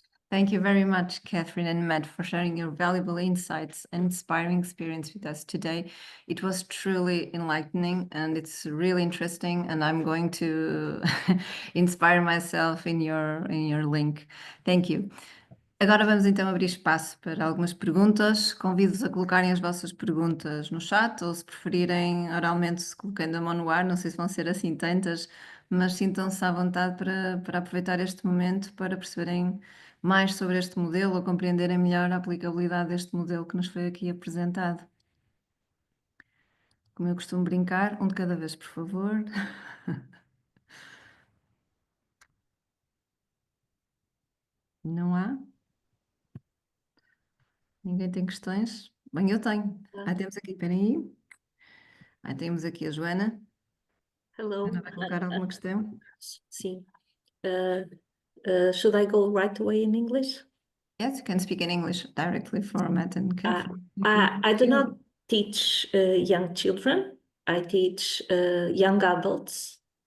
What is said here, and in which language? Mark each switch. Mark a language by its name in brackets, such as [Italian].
[English] Thank you very much, Catherine and Matt, for sharing your valuable insights and inspiring experience with us today. It was truly enlightening and it's really interesting, and I'm going to inspire myself in your link. Thank you. [Portuguese] Agora vamos então abrir espaço para algumas perguntas. Convido-vos a colocarem as vossas perguntas no chat ou, se preferirem, oralmente, colocando a mão no ar. Não sei se vão ser assim tantas, mas sintam-se à vontade para aproveitar este momento para perceberem mais sobre este modelo ou compreenderem melhor a aplicabilidade deste modelo que nos foi aqui apresentado. Como eu costumo brincar, um de cada vez, por favor. Não há? Ninguém tem questões? Bem, eu tenho. Temos aqui, esperem aí. Temos aqui a Joana. [English] Hello. [Portuguese] Joana vai colocar alguma questão? Sim. [English] Should I go right away in English? Yes, you can speak in English directly format and carefully. I do not teach young children. I teach young adults.